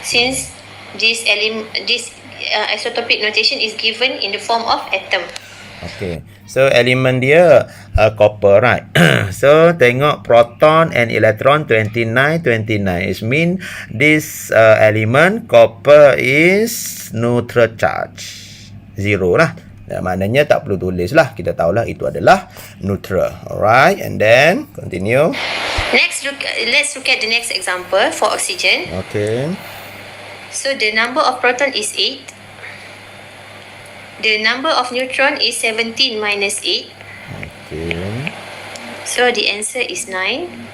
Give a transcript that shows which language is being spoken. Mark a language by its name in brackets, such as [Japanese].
[English] Since this isotopic notation is given in the form of atom. Okay. [Malay] So, elemen dia copper, right? So, tengok proton and electron 29. [English] It mean this element copper is neutral charge. [Malay] 0 lah. Maknanya tak perlu tulis lah. Kita tahulah itu adalah neutral. [English] Alright. And then, continue. Let's look at the next example for oxygen. Okay. So, the number of proton is 8. The number of neutron is 17 minus 8. Okay. So the answer is 9.